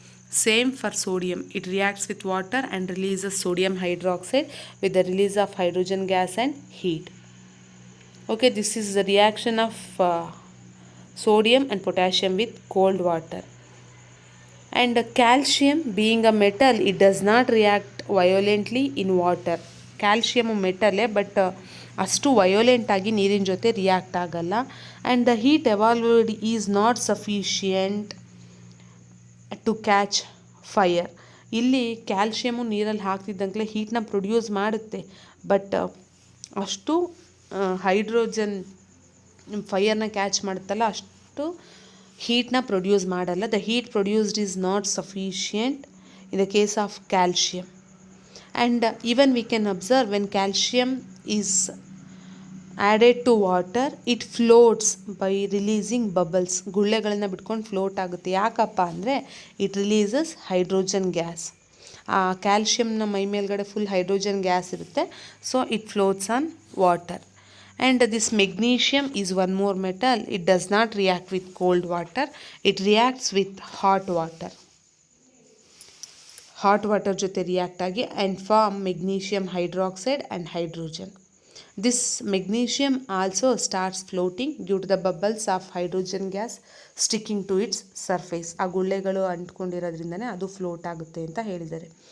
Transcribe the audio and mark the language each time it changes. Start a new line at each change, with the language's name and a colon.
English: Same for sodium, it reacts with water and releases sodium hydroxide with the release of hydrogen gas and heat. Okay, this is the reaction of sodium and potassium with cold water. And calcium, being a metal, it does not react violently in water.
Kannada: Calcium ಮೆಟಲೇ, but ಅಷ್ಟು ವಯೋಲೆಂಟ್ ಆಗಿ ನೀರಿನ ಜೊತೆ react ಆಗಲ್ಲ.
English: And the heat evolved is not sufficient to catch fire.
Kannada: ಇಲ್ಲಿ calcium ನೀರಲ್ಲಿ ಹಾಕ್ತಿದ್ದಂಗೆ ಹೀಟ್ನ produce ಮಾಡುತ್ತೆ, but ಅಷ್ಟು hydrogen ಫೈರ್ನ catch ಮಾಡುತ್ತಲ್ಲ ಅಷ್ಟು ಹೀಟ್ನ ಪ್ರೊಡ್ಯೂಸ್ ಮಾಡಲ್ಲ.
English: The heat produced is not sufficient in the case of calcium. And even we can observe when calcium is added to water, it floats by releasing bubbles.
Kannada: ಗುಳ್ಳೆಗಳನ್ನ ಬಿಟ್ಕೊಂಡು float ಆಗುತ್ತೆ. ಯಾಕಪ್ಪ ಅಂದರೆ
English: It releases hydrogen gas.
Kannada: ಆ ಕ್ಯಾಲ್ಶಿಯಮ್ನ ಮೈ ಮೇಲ್ಗಡೆ full hydrogen gas ಇರುತ್ತೆ,
English: So it floats on water. And this magnesium is one more metal. It does not react with cold water. It reacts with hot water. Hot water
Kannada: ಜೊತೆ react ಆಗಿ
English: And form magnesium hydroxide and hydrogen. This magnesium also starts floating due to the bubbles of hydrogen gas sticking to its surface.
Kannada: ಆ ಗುಳ್ಳೆಗಳು ಅಂಟ್ಕೊಂಡಿರೋದ್ರಿಂದನೇ ಅದು float ಆಗುತ್ತೆ ಅಂತ ಹೇಳಿದ್ದಾರೆ.